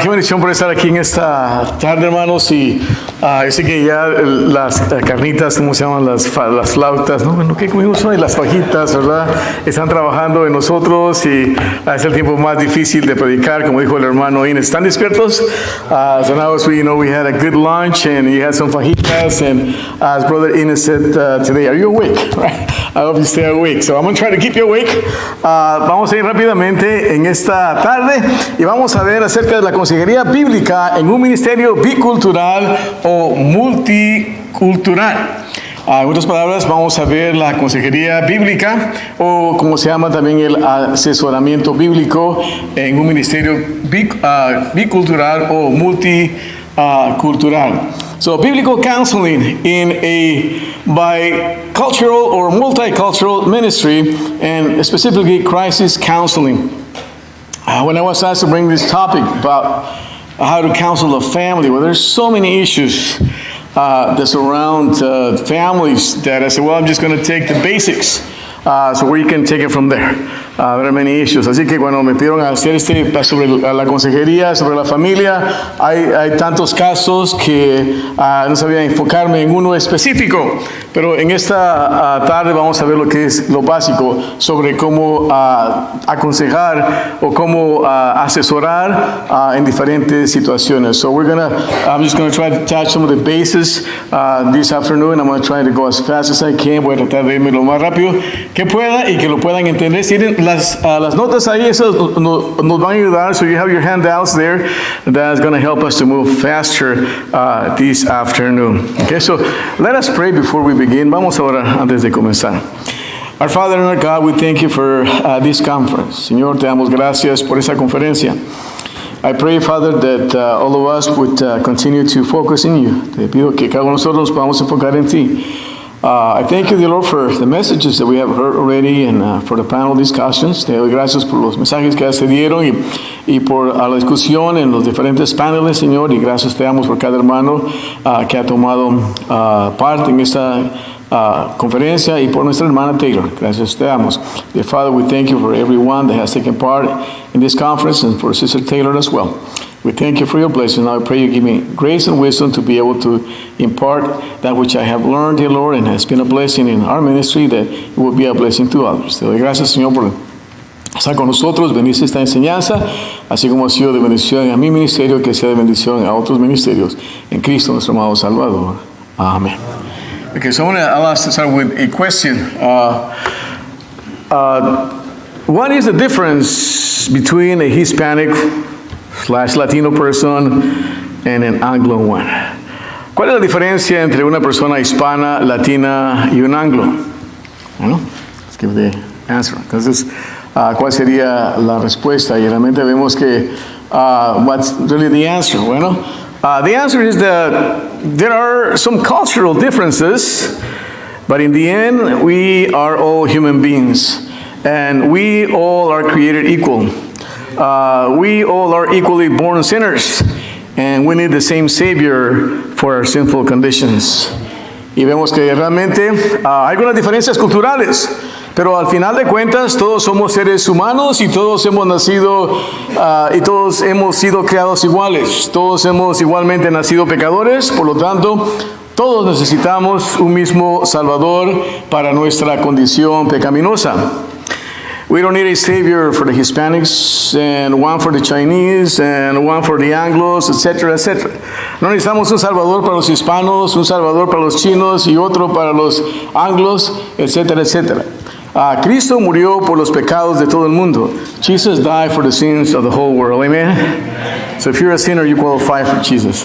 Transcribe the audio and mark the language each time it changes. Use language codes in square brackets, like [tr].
[es] Qué bendición por estar aquí en esta tarde, hermanos. Y yo sé que ya las carnitas, ¿cómo se llaman? Las flautas, ¿no? Bueno, ¿qué comimos hoy? Las fajitas, ¿verdad? Están trabajando en nosotros y es el tiempo más difícil de predicar, como dijo el hermano Ines. ¿Están despiertos? [en] So now as we had a good lunch and you had some fajitas, and as Brother Ines said today, are you awake? Right? I hope you stay awake. So I'm going to try to keep you awake. [es] Vamos a ir rápidamente en esta tarde y vamos a ver acerca de la consejería bíblica en un ministerio bicultural o multicultural. En otras palabras, vamos a ver la consejería bíblica o como se llama también el asesoramiento bíblico en un ministerio bicultural o multicultural. [en] So, biblical counseling in a bicultural or multicultural ministry, and specifically crisis counseling. When I was asked to bring this topic about how to counsel a family, well, there's so many issues that surround families that I said, well, I'm just going to take the basics so where you can take it from there. There are many issues. [es] Así que cuando me pidieron hacer sobre la consejería, sobre la familia, hay tantos casos que no sabía enfocarme en uno específico. Pero en esta tarde vamos a ver lo que es lo básico sobre cómo aconsejar o cómo asesorar en diferentes situaciones. [en] So I'm just going to try to touch some of the bases this afternoon. I'm going to try to go as fast as I can. [es] Voy a tratar de irme lo más rápido que pueda y que lo puedan entender. Si tienen las notas ahí, eso nos van a ayudar. [en] So you have your handouts there. That's going to help us to move faster this afternoon. Okay, so let us pray before we begin. [es] Vamos a orar antes de comenzar. [en] Our Father and our God, we thank you for this conference. [es] Señor, te damos gracias por esa conferencia. [en] I pray, Father, that all of us would continue to focus in you. [es] Te pido que cada uno de nosotros nos podamos enfocar en ti. [en] I thank you, dear Lord, for the messages that we have heard already and for the panel discussions. [es] Te doy gracias por los mensajes que ya se dieron y por la discusión en los diferentes paneles, Señor. Y gracias te damos por cada hermano que ha tomado parte en esta conferencia y por nuestra hermana Taylor. Gracias te damos. [en] Dear Father, we thank you for everyone that has taken part in this conference and for Sister Taylor as well. We thank you for your blessing. Now I pray you give me grace and wisdom to be able to impart that which I have learned, dear Lord, and has been a blessing in our ministry, that it will be a blessing to others. [es] Te doy gracias, Señor, por estar con nosotros. Bendice esta enseñanza, así como ha sido de bendición a mi ministerio, que sea de bendición a otros ministerios. En Cristo, nuestro amado Salvador. Amén. [en] Okay, so I'll ask to start with a question. What is the difference between a Hispanic/Latino person and an Anglo one? [es] ¿Cuál es la diferencia entre una persona hispana, latina y un anglo? Bueno, [en] let's give the answer. [es] Entonces, ¿cuál sería la respuesta? Y realmente vemos que [en] what's really the answer? [es] Bueno, [en] the answer is that there are some cultural differences, but in the end, we are all human beings, and we all are created equal. We all are equally born sinners, and we need the same Savior for our sinful conditions. [es] Y vemos que realmente hay algunas diferencias culturales, pero al final de cuentas todos somos seres humanos y todos hemos nacido y todos hemos sido creados iguales. Todos hemos igualmente nacido pecadores, por lo tanto, todos necesitamos un mismo Salvador para nuestra condición pecaminosa. [en] We don't need a savior for the Hispanics and one for the Chinese and one for the Anglos, etcétera, etcétera. [es] No necesitamos un salvador para los hispanos, un salvador para los chinos y otro para los anglos, etcétera, etcétera. Cristo murió por los pecados de todo el mundo. [en] Jesus died for the sins of the whole world. Amen. So if you're a sinner, you qualify for Jesus.